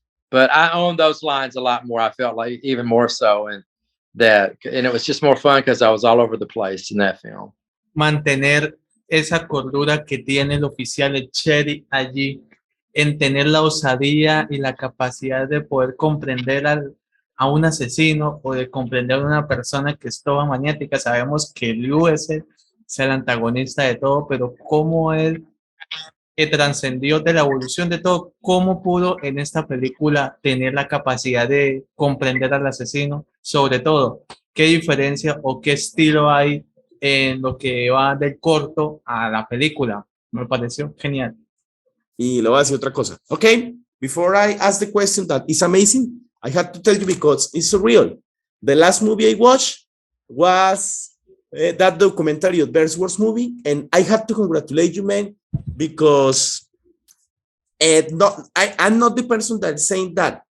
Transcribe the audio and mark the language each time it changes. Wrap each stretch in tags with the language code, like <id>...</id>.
<en>But I own those lines a lot more. I felt like even more so, and it was just more fun because I was all over the place in that film.</en> <es>Mantener esa cordura que tiene el oficial el Cherry allí, en tener la osadía y la capacidad de poder comprender a un asesino o de comprender a una persona que es toda maniática. Sabemos que Liu es el antagonista de todo, pero cómo él que trascendió de la evolución de todo, cómo pudo en esta película tener la capacidad de comprender al asesino, sobre todo, qué diferencia o qué estilo hay en lo que va del corto a la película. Me pareció genial. Y le voy a decir otra cosa.</es> <en>Okay, before I ask the question that is amazing, I have to tell you because it's surreal. The last movie I watched was that documentary of Bears Wars movie, and I have to congratulate you, man, because I'm not the person that's saying that.</en>